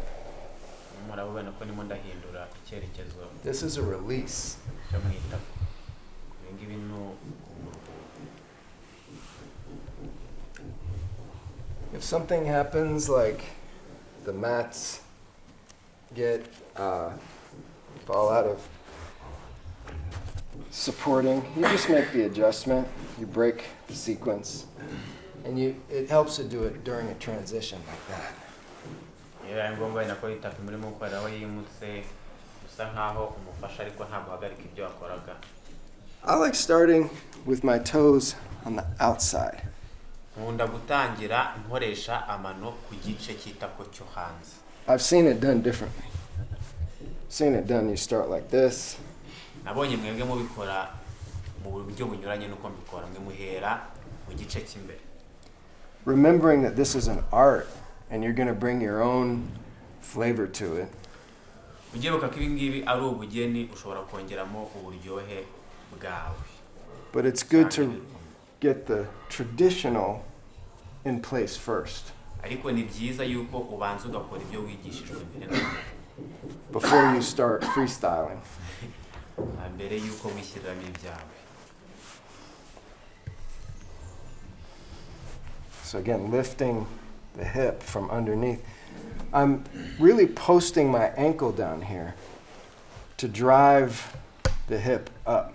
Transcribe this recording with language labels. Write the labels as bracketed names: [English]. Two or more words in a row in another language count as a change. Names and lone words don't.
[Kinyarwanda] murabona ko ndimo ndahindura icyerekezo [English] This is a release. [Kinyarwanda] cyo mu itako. ibi ngibi ni [English] If something happens, like the mats get fall out of supporting, you just make the adjustment. You break the sequence, and it helps to do it during a transition like that. [Kinyarwanda] iyo ari ngombwa wenda ko itako murimo gukora aho yimutse usa nkaho umufasha ariko ntabwo uhagarika ibyo wakoraga. [English] I like starting with my toes on the outside. [Kinyarwanda] nkunda gutangira nkoresha amano ku gice cy'itako cyo hanze. [English] I've seen it done differently. Seen it done, you start like this. [Kinyarwanda] nabonye mwebwe mubikora mu buryo bunyuranye nuko mbikora. mwe muhera mu gice cy'imbere. [English] Remembering that this is an art and you're going to bring your own flavor to it. [Kinyarwanda] ugibuka ko ibi ngibi ari ubugeni ushobora kongeramo uburyohe bwawe. [English] But it's good to get the traditional in place first [Kinyarwanda] ariko ni byiza yuko ubanza ugakora ibyo wigishijwe mbere [English] before you start freestyling. [Kinyarwanda] mbere yuko wishyiriramo ibyawe. [English] So again, lifting the hip from underneath. I'm really posting my ankle down here to drive the hip up.